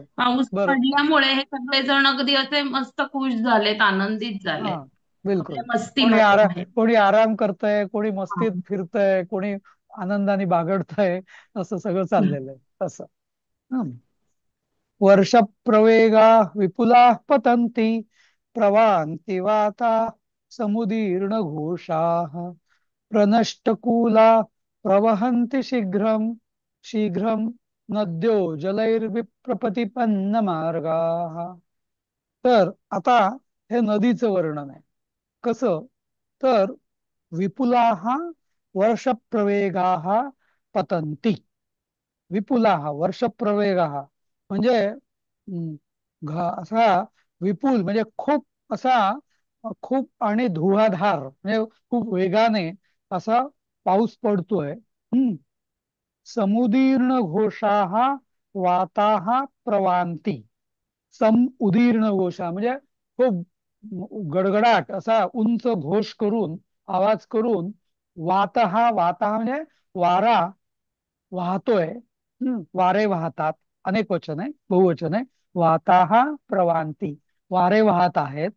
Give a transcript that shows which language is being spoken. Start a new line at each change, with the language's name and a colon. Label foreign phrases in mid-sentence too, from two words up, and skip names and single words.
Marathi: पाऊस बर पडल्यामुळे हे सगळे जण अगदी असे मस्त खुश झालेत, आनंदित हा झालेत, बिलकुल. आपल्या मस्तीमध्ये आहेत. कोणी आराम करतंय, कोणी हा. मस्तीत फिरतंय, कोणी आनंदाने बागडतंय, असं सगळं चाललेलं आहे तसं. हं.
Sanskrit: वर्ष प्रवेगा विपुला पतंती प्रवान्ति वाता समुदीर्ण घोषाः प्रनष्टकूला प्रवहन्ति शीघ्रं शीघ्रं नद्यो जलैर्विप्रपतिपन्न मार्गाः.
Marathi: तर आता हे नदीचं वर्णन आहे. कसं? तर
Sanskrit: विपुलाः वर्षप्रवेगाः पतन्ति. विपुलाः वर्षप्रवेगाः
Marathi: म्हणजे असा विपुल म्हणजे खूप असा, खूप आणि धुवाधार म्हणजे खूप वेगाने असा पाऊस पडतोय.
Sanskrit: समुदीर्ण घोषाः वाताः प्रवान्ति. सम उदीर्ण घोषा
Marathi: म्हणजे खूप गडगडाट असा उंच घोष करून, आवाज करून, वाता म्हणजे वारा वाहतोय. वारे वाहतात. अनेक वचन आहे, बहुवचन आहे.
Sanskrit: वाताहा प्रवांती,
Marathi: वारे वाहत आहेत.